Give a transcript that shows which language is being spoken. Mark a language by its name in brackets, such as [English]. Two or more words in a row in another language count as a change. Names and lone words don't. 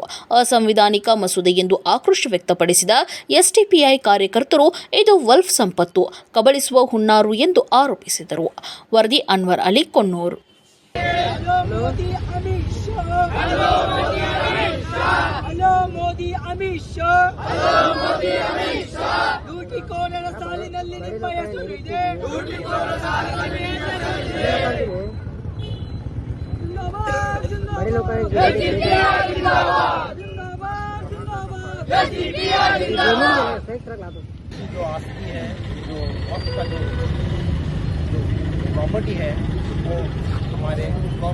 [Kannada] ಅಸಂವಿಧಾನಿಕ ಮಸೂದೆ ಎಂದು ಆಕ್ರೋಶ ವ್ಯಕ್ತಪಡಿಸಿದ ಎಸ್ಡಿಪಿಐ ಕಾರ್ಯಕರ್ತರು ಇದು ವಲ್ಫ್ ಸಂಪತ್ತು ಕಬಳಿಸುವ ಹುನ್ನಾರು ಎಂದು ಆರೋಪಿಸಿದರು. ವರದಿ ಅನ್ವರ್ ಅಲಿ ಕೊಣ್ಣೂರು. ಮೋದಿ ಅಮಿತ್ ಶಾ ಲೂಟಿಕೋರರ ಸಾಲಿನಲ್ಲಿ ನಿಮ್ಮ ಹೆಸರು ಇದೆ. [Hindi] जो आस्ती है, जो वक्त का जो प्रॉपर्टी है, वो हमारे कौम